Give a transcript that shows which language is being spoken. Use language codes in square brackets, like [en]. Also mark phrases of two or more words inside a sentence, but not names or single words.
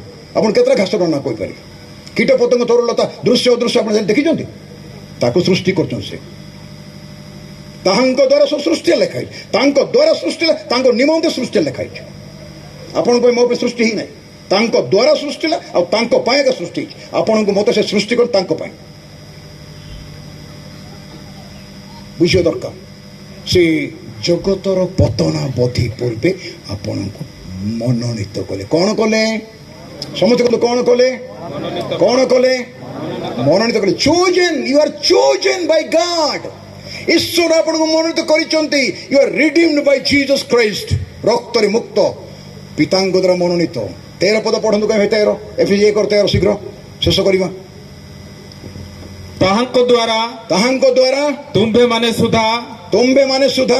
[or] ଆପଣ କେତେଟା ଘାସର ନାଁ କହିପାରିବେ କୀଟ ପତଙ୍ଗ ତରୁଲତା ଦୃଶ୍ୟ ଅଦୃଶ୍ୟ ଆପଣ ଦେଖିଛନ୍ତି ତାକୁ ସୃଷ୍ଟି କରୁଛନ୍ତି ସେ ତାହାଙ୍କ ଦ୍ୱାରା ସବୁ ସୃଷ୍ଟି ଲେଖା ହେଇଛି ତାଙ୍କ ଦ୍ୱାରା ସୃଷ୍ଟି ତାଙ୍କ ନିମନ୍ତେ ସୃଷ୍ଟି ଲେଖା ହେଇଛି ଆପଣଙ୍କ ପାଇଁ ମୋ ପାଇଁ ସୃଷ୍ଟି ହିଁ ନାହିଁ ତାଙ୍କ ଦ୍ୱାରା ସୃଷ୍ଟି ହେଲା ଆଉ ତାଙ୍କ ପାଇଁ ଏକା ସୃଷ୍ଟି ହେଇଛି ଆପଣଙ୍କୁ ମତେ ସେ ସୃଷ୍ଟି କରି ତାଙ୍କ ପାଇଁ ବୁଝିବା ଦରକାର ସେ ଜଗତର ପତନାବଧି ପୂର୍ବେ ଆପଣଙ୍କୁ ମନୋନୀତ କଲେ କ'ଣ କଲେ ସମସ୍ତେ କଲେ କ'ଣ କଲେ ମନୋନୀତ କଲେ [en] chosen you are chosen by God [or] ଈଶ୍ୱର ଆପଣଙ୍କୁ ମନୋନୀତ କରିଛନ୍ତି। [en] You are redeemed by Jesus Christ. [or] ରକ୍ତରେ ମୁକ୍ତ, ପିତାଙ୍କ ଦ୍ୱାରା ମନୋନୀତ। 13 ପଦ ପଢ଼ନ୍ତୁ କାହିଁ 13 ଏଫେସି 1:13 ଶୀଘ୍ର ଶେଷ କରିବା। ତାହାଙ୍କ ଦ୍ୱାରା ତୁମ୍ଭେମାନେ ସୁଦ୍ଧା